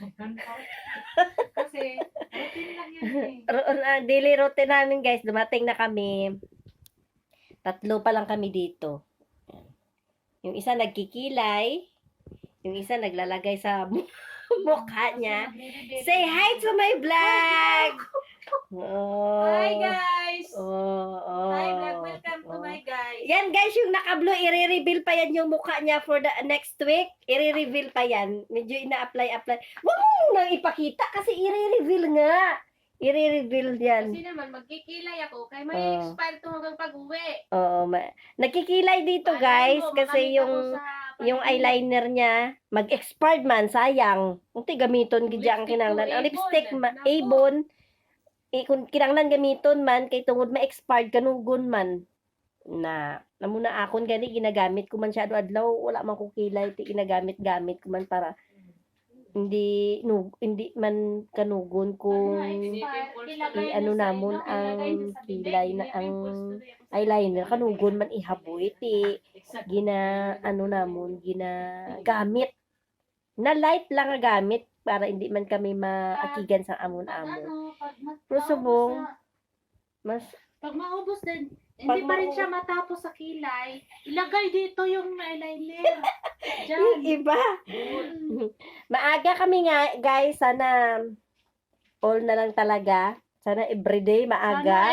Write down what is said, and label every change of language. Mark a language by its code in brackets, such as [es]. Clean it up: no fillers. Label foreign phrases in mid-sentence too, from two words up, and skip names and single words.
[tl] Kasi routine lang yan eh. [en] Daily routine [tl] namin guys. Dumating na kami. 3 pa lang kami dito. Yung isa nagkikilay. Yung isa naglalagay sa mukha niya. [en] Say hi to my vlog! Oh. Hi guys! Oh. Hi vlog, welcome to my guys. [tl] Yan guys, yung naka-blue, i-reveal pa yan yung mukha niya [en] for the next week. [tl] I-reveal pa yan. Medyo ina-apply. Wag mo nang ipakita kasi i-reveal nga. I-reveal yan. Kasi naman, magkikilay ako kaya may expire to hanggang pag-uwi. Oo. Nagkikilay dito guys kasi yung eyeliner niya mag-expired man, sayang. [hil] Unti gamiton gidya ang kinahanglan. Ang lipstick, Avon, kung kinahanglan gamiton man, kay tungod ma-expired kanugon man. Namuna akon gani ginagamit ko man siya adlaw, wala man ko kilay, ti ginagamit-gamit ko man para hindi man kanugon kung ano namon ang kilay na ang eyeliner kanugon man ihaboy ti ginagamit na light lang nga gamit para hindi man kami maakigan sa amon-amon. Pero subong mas [tl] pag maubos din, hindi pa rin siya matapos sa kilay, ilagay dito yung eyeliner. yung iba. Maaga kami nga, guys. Sana all na lang talaga. Sana everyday maaga.